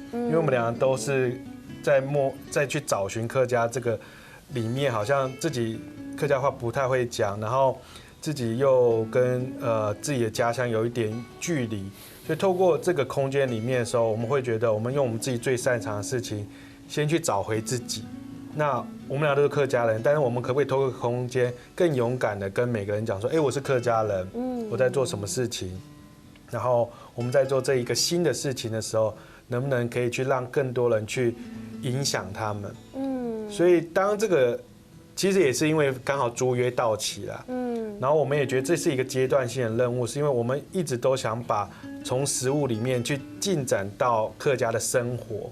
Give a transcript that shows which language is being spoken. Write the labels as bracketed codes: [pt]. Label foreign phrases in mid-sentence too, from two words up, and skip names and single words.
[zh] 因為我們兩個都是再去找尋客家這個裡面，好像自己客家話不太會講，然後自己又跟自己的家鄉有一點距離。所以透過這個空間裡面的時候，我們會覺得我們用我們自己最擅長的事情，先去找回自己。那我們倆都是客家人，但是我們可不可以透過空間更勇敢的跟每個人講說，我是客家人，我在做什麼事情，然後我們在做這一個新的事情的時候，能不能可以去讓更多人去影響他們？所以當這個其實也是因為剛好租約到期了， 然后我们也觉得这是一个阶段性的任务，是因为我们一直都想把从食物里面去进展到客家的生活。